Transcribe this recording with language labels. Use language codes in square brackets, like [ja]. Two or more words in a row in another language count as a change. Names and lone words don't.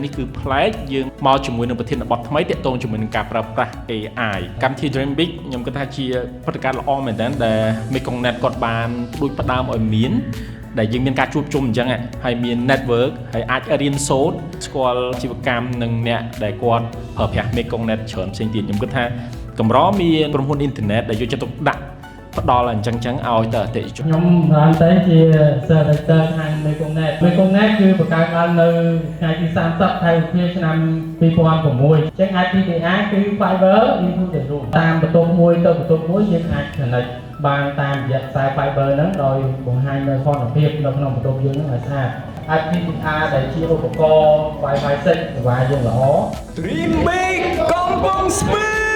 [km] នេះគឺប្លែកយើងមកជាមួយនឹងប្រធានបទថ្មីតាក់ទងជាមួយនឹងការប្រើប្រាស់ AI កម្មវិធី Dream Big ខ្ញុំគិតថាជាព្រឹត្តិការណ៍ល្អមែនទែនដែល Mekongnet គាត់បានដូចផ្ដើមឲ្យមានដែលយើងមានការជួបជុំអញ្ចឹងហើយមាន network ហើយអាចរៀនសូត្រស្គាល់ជីវកម្មនិងអ្នកដែលគាត់ប្រើប្រាស់ Mekongnet ច្រើនផ្សេងទៀតខ្ញុំគិតថាកម្រមានក្រុមហ៊ុនអ៊ីនធឺណិតដែលយកចិត្តទុកដាក់ផ្ដល់អញ្ចឹងឲ្យទៅអតិថិជន ខ្ញុំបានតែជា Director ខាង Mekongnet គឺបង្កើតឡើងនៅថ្ងៃទី30ខែឧសភាឆ្នាំ2006អញ្ចឹង IPTR គឺ [en] Fiber into the room [km] តាមបន្ទប់មួយទៅបន្ទប់មួយយើងអាច connect បានតាមរយៈខ្សែ Fiber ហ្នឹងដោយបង្ហាញនូវសន្តិភាពនៅក្នុងបន្ទប់យើងហ្នឹងឲ្យស្អាត IPTR ដែលជាឧបករណ៍ Wi-Fi 6សេវាយើងល្អ Dream Big កំពុងស្ពឺ